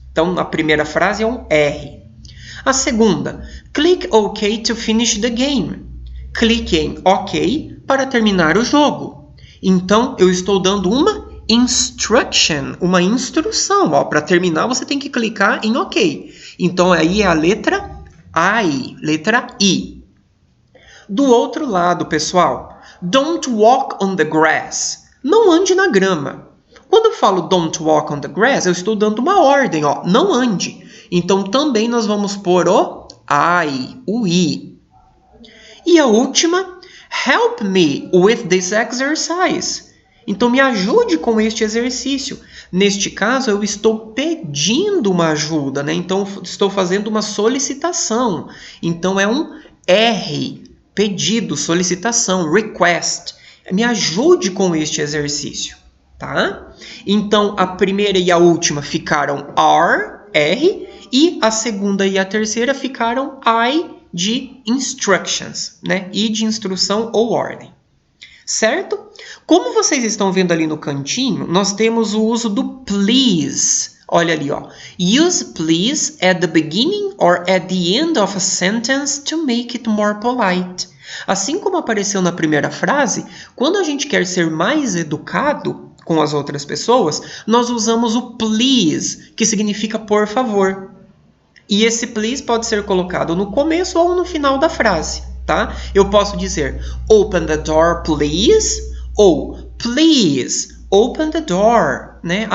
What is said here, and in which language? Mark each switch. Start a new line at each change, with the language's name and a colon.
Portuguese: Então, a primeira frase é um R. A segunda,
English: click OK to finish the game.
Portuguese: Clique em OK para terminar o jogo. Então, eu estou dando uma instruction, uma instrução. Para terminar, você tem que clicar em OK. Então, aí é a letra I, letra I. Do outro lado, pessoal,
English: don't walk on the grass.
Portuguese: Não ande na grama. Quando eu falo
English: don't walk on the grass,
Portuguese: eu estou dando uma ordem, não ande. Então, também nós vamos pôr o I, o I. E a última,
English: help me with this exercise.
Portuguese: Então, me ajude com este exercício. Neste caso, eu estou pedindo uma ajuda, né? Então, estou fazendo uma solicitação. Então, é um R, pedido, solicitação, request. Me ajude com este exercício. Tá? Então, a primeira e a última ficaram R, e a segunda e a terceira ficaram I de instructions, né? I de instrução ou ordem. Certo? Como vocês estão vendo ali no cantinho, nós temos o uso do please. Olha ali, ó.
English: Use please at the beginning or at the end of a sentence to make it more polite.
Portuguese: Assim como apareceu na primeira frase, quando a gente quer ser mais educado com as outras pessoas, nós usamos o please, que significa por favor. E esse please pode ser colocado no começo ou no final da frase, tá? Eu posso dizer
English: open the door, please,
Portuguese: ou
English: please, open the door,
Portuguese: né?